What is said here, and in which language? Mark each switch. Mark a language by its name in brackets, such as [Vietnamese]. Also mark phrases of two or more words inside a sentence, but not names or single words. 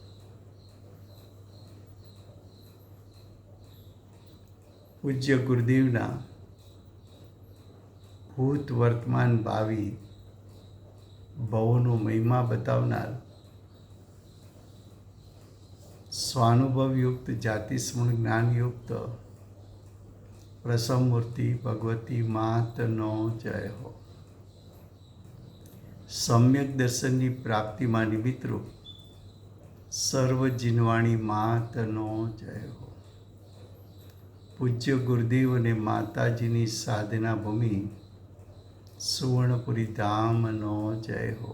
[Gujarati] પૂજ્ય ગુરુદેવના ભૂત વર્તમાન ભાવી ભવોનો મહિમા બતાવનાર સ્વાનુભવ યુક્ત જાતિ સ્મરણ જ્ઞાન યુક્ત પ્રસમમૂર્તિ ભગવતી માતનો જય હો. સમ્યક દર્શનની પ્રાપ્તિમાં નિમિત્તરૂપ સર્વ જીનવાણી માતનો જય હો. પૂજ્ય ગુરુદેવ અને માતાજીની સાધના ભૂમિ સુવર્ણપુરી ધામનો જય હો.